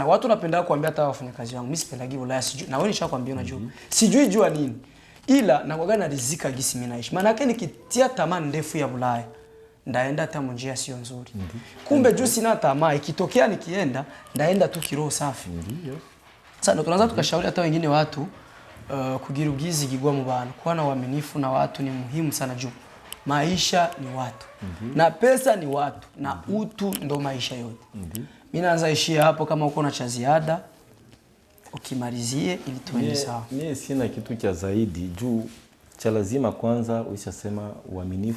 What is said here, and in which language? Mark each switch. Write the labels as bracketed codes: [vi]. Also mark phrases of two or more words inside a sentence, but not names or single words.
[sw] Watu napenda kuambia hata wafanyakazi wangu, mimi sipendagi Ulaya sijui. Na wewe nishakwambia unajua. Sijui jua nini. Ila nakuaga na rizika gisi mimi naishi. Maana yake nikitia tamaa ndefu ya Ulaya ndaenda hata njia sio nzuri. Kumbe juu sina tamaa, ikitokea nikienda ndaenda tu kiroho safi. Sasa tunaanza tukashauri hata wengine watu [rn] kugira ubwizigirwa mu bantu, [sw] kuwa na uaminifu na watu ni muhimu sana juu maisha ni watu. Na pesa ni watu na utu ndo maisha yote. Mimi naanza ishia hapo, kama uko na cha ziada ukimalizie ili tuende sawa. Mimi sina kitu cha zaidi juu cha lazima kwanza uishasema uaminifu.